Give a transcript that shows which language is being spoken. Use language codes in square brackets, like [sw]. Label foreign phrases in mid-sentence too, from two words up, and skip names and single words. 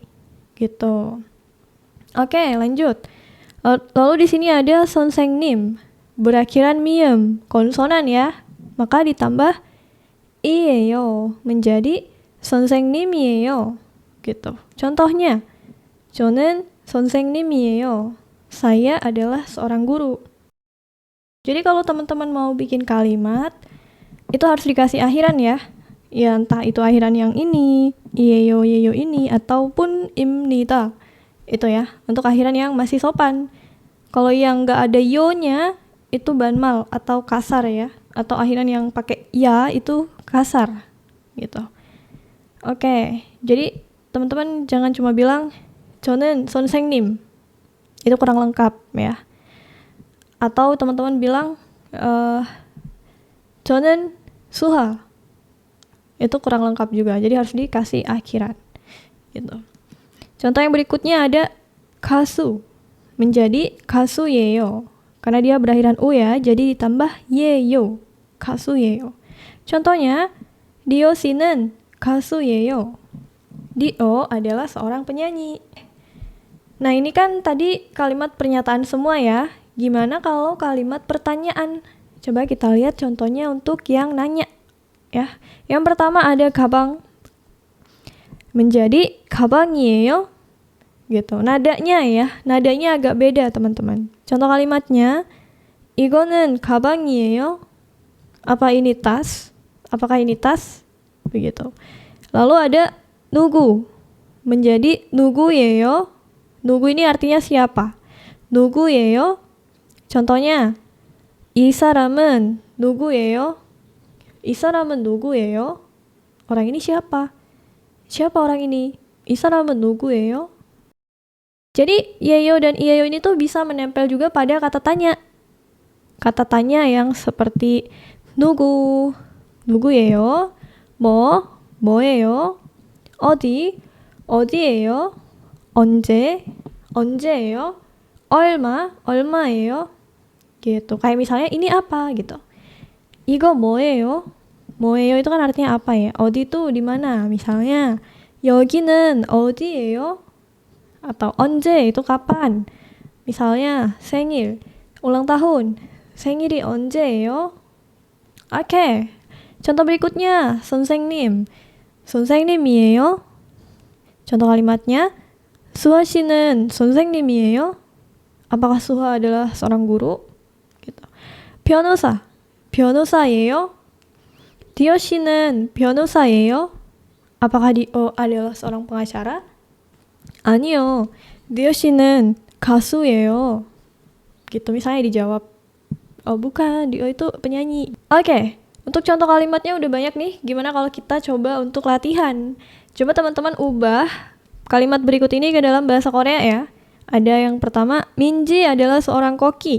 [id] Gitu. Oke, lanjut. Lalu di sini ada 선생님, berakhiran miem, konsonan ya. Maka ditambah iyeyo menjadi 선생님이에요. Gitu. Contohnya, [ko] 저는 선생님이에요. [id] Saya adalah seorang guru. Jadi kalau teman-teman mau bikin kalimat, itu harus dikasih akhiran ya. Ya entah itu akhiran yang ini, iyeyo, yeyo ini, ataupun imnida. Itu ya, untuk akhiran yang masih sopan. Kalau yang nggak ada yo-nya, itu banmal atau kasar ya. Atau akhiran yang pakai ya, itu kasar. Gitu. Oke, jadi teman-teman jangan cuma bilang, [ko] 저는 선생님. [id] Itu kurang lengkap ya. Atau teman-teman bilang, [ko] 저는 수하. [id] Itu kurang lengkap juga, jadi harus dikasih akhiran gitu. Contoh yang berikutnya ada kasu. Menjadi kasu-yeyo. Karena dia berakhiran u ya, jadi ditambah yeyo. Kasu-yeyo. Contohnya, [ko] Dio 씨는 가수예요. [id] Dio adalah seorang penyanyi. Nah, ini kan tadi kalimat pernyataan semua ya. Gimana kalau kalimat pertanyaan? Coba kita lihat contohnya untuk yang nanya. Ya. Yang pertama ada 가방. Menjadi 가방이에요. Gitu. Nadanya ya, nadanya agak beda, teman-teman. Contoh kalimatnya, [ko] 이거는 가방이에요. [id] Apa ini tas? Apakah ini tas? Begitu. Lalu ada 누구. Menjadi 누구예요. 누구 ini artinya siapa? [ko] 누구예요. Contohnya, 이 사람은 누구예요. 이 사람은 누구예요. [id] Orang ini siapa? Siapa orang ini? [ko] 이 사람은 누구예요. [id] Jadi yeyo dan iyeyo ini tuh bisa menempel juga pada kata tanya. Kata tanya yang seperti [ko] 누구, 누구예요? 뭐예요? 어디, 어디예요? 언제, 언제예요? 얼마예요? [id] Gitu. Kayak misalnya ini apa gitu. [ko] 이거 뭐예요? 뭐예요 [id] itu kan artinya apa ya? 어디 itu di mana? Misalnya [ko] 여기는 어디예요? [id] Atau 언제 itu kapan? Misalnya 생일, ulang tahun. [ko] 생일이 언제예요? [id] Oke. Contoh berikutnya, [ko] 선생님. 선생님이에요? [id] Contoh kalimatnya, [ko] 수아 씨는 선생님이에요? [id] Apakah Suha adalah seorang guru? Gitu. [ko] 변호사. 변호사예요? 디오 씨는 변호사예요? [id] Apakah Dio adalah seorang pengacara? [ko] 아니요. 디오 씨는 가수예요. [id] Gitu misalnya dijawab. Oh bukan, Dio itu penyanyi. Oke. Untuk contoh kalimatnya udah banyak nih. Gimana kalau kita coba untuk latihan? Coba teman-teman ubah kalimat berikut ini ke dalam bahasa Korea ya. Ada yang pertama, Minji adalah seorang koki.